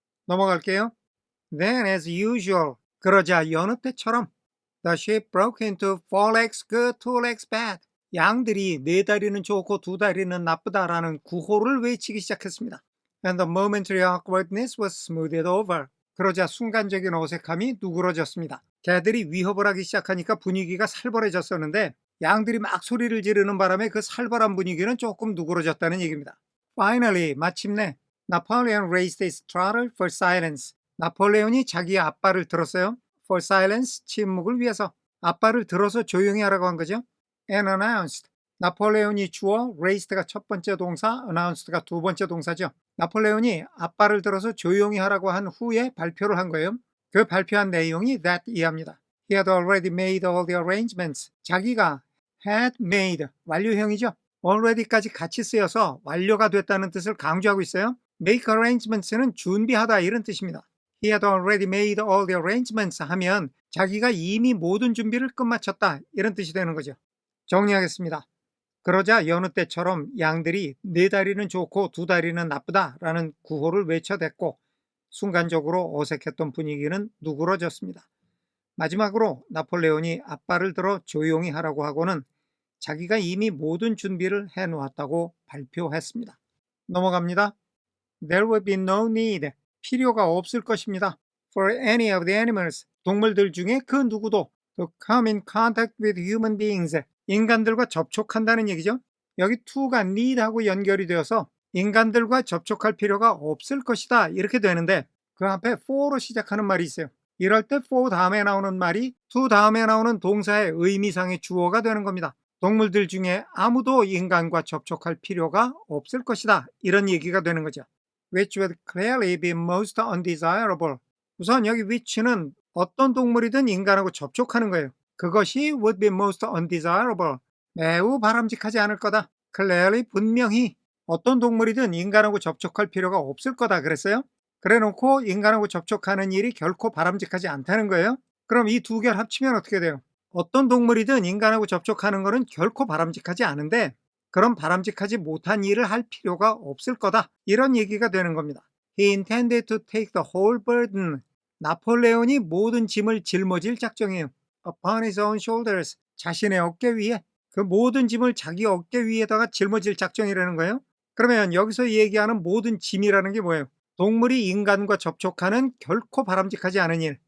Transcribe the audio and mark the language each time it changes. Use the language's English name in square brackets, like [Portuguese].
[Korean] 넘어갈게요. [English] Then as usual, [Korean] 그러자 여느 때처럼 [English] The sheep broke into 4 legs good, 2 legs bad. [Korean] 양들이 4다리는 좋고 2다리는 나쁘다라는 구호를 외치기 시작했습니다. [English] and the momentary awkwardness was smoothed over. [Korean] 그러자 순간적인 어색함이 누그러졌습니다. 개들이 위협을 하기 시작하니까 분위기가 살벌해졌었는데 양들이 막 소리를 지르는 바람에 그 살벌한 분위기는 조금 누그러졌다는 얘기입니다. [English] Finally, [Korean] 마침내 [English] Napoleon raised his throttle for silence. [Korean] 나폴레온이 자기의 앞발을 들었어요. [English] For silence, [Korean] 침묵을 위해서. 앞발을 들어서 조용히 하라고 한 거죠. [English] And announced. [Korean] 나폴레온이 주어, raised가 첫 번째 동사, announced가 두 번째 동사죠. 나폴레온이 앞발을 들어서 조용히 하라고 한 후에 발표를 한 거예요. 그 발표한 내용이 that 이하입니다. [English] He had already made all the arrangements. [Korean] 자기가 had made, 완료형이죠. already까지 같이 쓰여서 완료가 됐다는 뜻을 강조하고 있어요. make arrangements는 준비하다 이런 뜻입니다. [English] He had already made all the arrangements [Korean] 하면 자기가 이미 모든 준비를 끝마쳤다 이런 뜻이 되는 거죠. 정리하겠습니다. 그러자 여느 때처럼 양들이 네 다리는 좋고 두 다리는 나쁘다라는 구호를 외쳐댔고 순간적으로 어색했던 분위기는 누그러졌습니다. 마지막으로 나폴레온이 앞발을 들어 조용히 하라고 하고는 자기가 이미 모든 준비를 해놓았다고 발표했습니다. 넘어갑니다. [English] There will be no need. [Korean] 필요가 없을 것입니다. [English] For any of the animals. [Korean] 동물들 중에 그 누구도 [English] to come in contact with human beings. [Korean] 인간들과 접촉한다는 얘기죠. 여기 to가 need하고 연결이 되어서 인간들과 접촉할 필요가 없을 것이다 이렇게 되는데 그 앞에 for로 시작하는 말이 있어요. 이럴 때 for 다음에 나오는 말이 to 다음에 나오는 동사의 의미상의 주어가 되는 겁니다. 동물들 중에 아무도 인간과 접촉할 필요가 없을 것이다 이런 얘기가 되는 거죠. [English] Which would clearly be most undesirable. [Korean] 우선 여기 which는 어떤 동물이든 인간하고 접촉하는 거예요. 그것이 [English] would be most undesirable. [Korean] 매우 바람직하지 않을 거다. Clearly, 분명히 어떤 동물이든 인간하고 접촉할 필요가 없을 거다 그랬어요. 그래놓고 인간하고 접촉하는 일이 결코 바람직하지 않다는 거예요. 그럼 이 두 개를 합치면 어떻게 돼요? 어떤 동물이든 인간하고 접촉하는 것은 결코 바람직하지 않은데 그런 바람직하지 못한 일을 할 필요가 없을 거다. 이런 얘기가 되는 겁니다. [English] He intended to take the whole burden. [Korean] 나폴레온이 모든 짐을 짊어질 작정이에요. [English] Upon his own shoulders. [Korean] 자신의 어깨 위에. 그 모든 짐을 자기 어깨 위에다가 짊어질 작정이라는 거예요. 그러면 여기서 얘기하는 모든 짐이라는 게 뭐예요? 동물이 인간과 접촉하는 결코 바람직하지 않은 일.